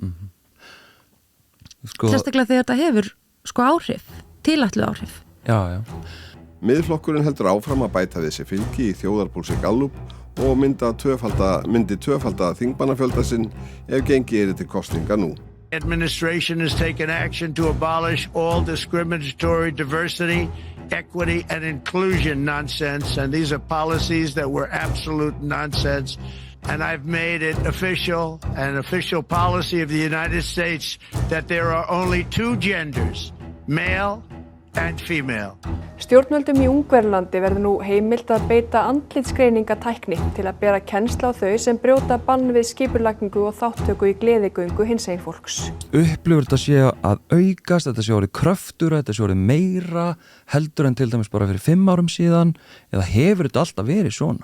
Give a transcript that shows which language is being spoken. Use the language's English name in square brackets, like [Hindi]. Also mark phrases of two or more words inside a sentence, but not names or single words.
[Icelandic] Sérstaklega þegar þetta hefur áhrif, tilætluð áhrif. Já. Miðflokkurinn heldur áfram að bæta við sig fylgi í þjóðarpúlsi Gallup og myndi tvöfalda þingmannafjölda sinn ef gengi til kosninga nú. [English] Administration has taken action to abolish all discriminatory diversity, equity, and inclusion nonsense, and these are policies that were absolute nonsense. And I've made it official, an official policy of the United States, that there are only two genders, male and female. [Icelandic] Stjórnvöldum í Ungverjalandi verður nú heimilt að beita andlitsgreiningatækni til að bera kennsl á þau sem brjóta bann við skipulagningu og þátttöku í gleðigöngu hinsegin fólks. Upplifur þetta sé að aukast, þetta sé orðið kröftur, þetta sé orðið meira heldur en til dæmis bara fyrir 5 árum síðan eða hefur þetta alltaf verið svona?